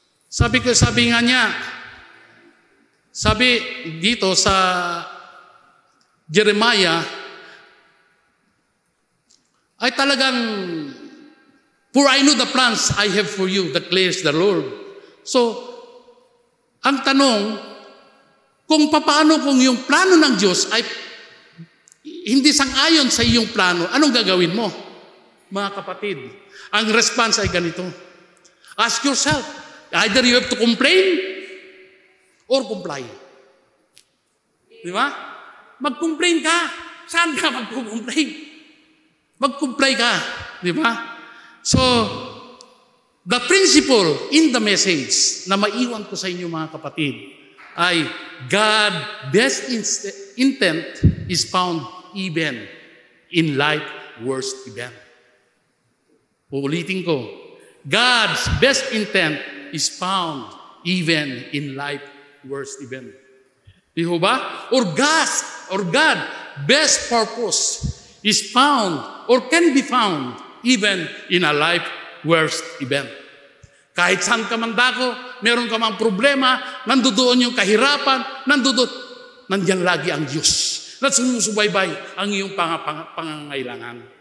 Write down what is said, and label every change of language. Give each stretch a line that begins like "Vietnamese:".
Filipino: Sabi nga niya, sabi dito sa Jeremiah, ay talagang,
English: for I know the plans I have for you, declares the Lord.
Filipino: So, ang tanong, kung paano kung yung plano ng Diyos ay hindi sang-ayon sa iyong plano, anong gagawin mo? Mga kapatid, ang response ay ganito.
English: Ask yourself, either you have to complain or comply.
Filipino: Di ba? Mag-complain ka. saan ka magkukumplay? Magkumplay ka, di ba?
English: So, the principle in the message
Filipino: na maiwan ko sa inyo mga kapatid ay
English: God's best intent is found even in life's worst event.
Filipino: Uulitin ko.
English: God's best intent is found even in life's worst event.
Filipino: Di ba?
English: Or God's best purpose is found or can be found even in a life worst event.
Filipino: Kahit saan ka man dako, meron ka mang problema, nandoon yung kahirapan, nandiyan lagi ang Diyos na sumusubaybay ang iyong pangangailangan.